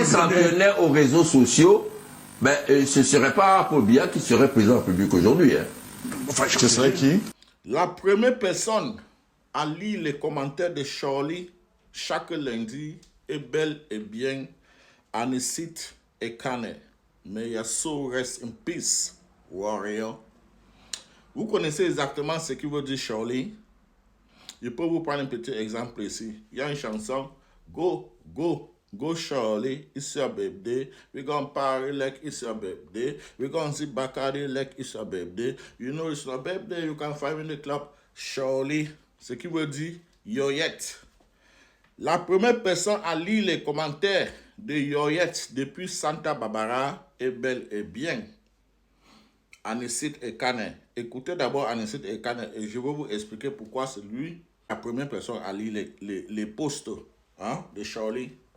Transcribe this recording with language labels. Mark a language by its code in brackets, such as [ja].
[fr] s'en tenait aux réseaux sociaux, ben, ce ne serait pas Paul Biya qui serait président de la République aujourd'hui. Hein. Enfin, ce serait qui? La première personne à lire les commentaires de Charlie chaque lundi est bel et bien Anisit Ekane. [en] May your soul rest in peace, warrior. [fr] Vous connaissez exactement ce qu'il veut dire Charlie? Je peux vous prendre un petit exemple ici. Il y a une chanson, [en] Go, go, go Charlie, it's your birthday. We gonna party like it's your birthday. We gonna see Bacardi like it's your birthday. You know it's your birthday, you can find me in the club. [fr] Charlie, ce qui veut dire Yoyette. La première personne à lire les commentaires de Yoyette depuis Santa Barbara est bel et bien Anisit Ekane. Écoutez d'abord Anisit Ekane et je vais vous expliquer pourquoi c'est lui la première personne à lire les posts de Charlie.